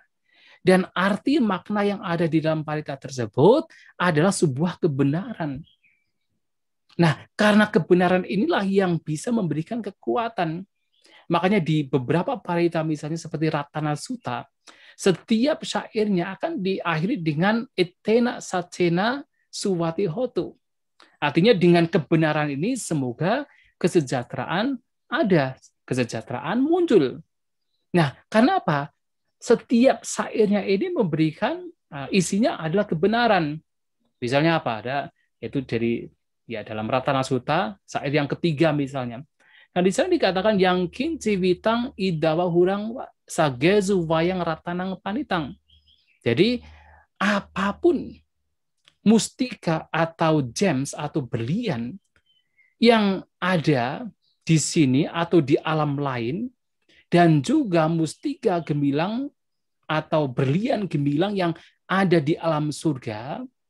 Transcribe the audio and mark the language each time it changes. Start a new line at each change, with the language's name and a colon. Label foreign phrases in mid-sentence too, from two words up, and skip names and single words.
Indonesian: Dan arti makna yang ada di dalam parita tersebut adalah sebuah kebenaran. Nah, karena kebenaran inilah yang bisa memberikan kekuatan. Makanya di beberapa parita misalnya seperti Ratana Sutta, setiap syairnya akan diakhiri dengan
Pali: etena sacena suwati hotu.
Indonesian: Artinya dengan kebenaran ini semoga kesejahteraan ada, kesejahteraan muncul. Nah, karena apa? Setiap syairnya ini memberikan isinya adalah kebenaran. Misalnya apa? Ada itu dari dalam Ratana Sutta, syair yang ketiga misalnya. Nah, di sana dikatakan
Pali: yang king ciwitang idawa hurang sagezu wayang ratanang panitang.
Indonesian: Jadi apapun mustika atau gems atau berlian yang ada di sini atau di alam lain, dan juga mustika gemilang atau berlian gemilang yang ada di alam surga.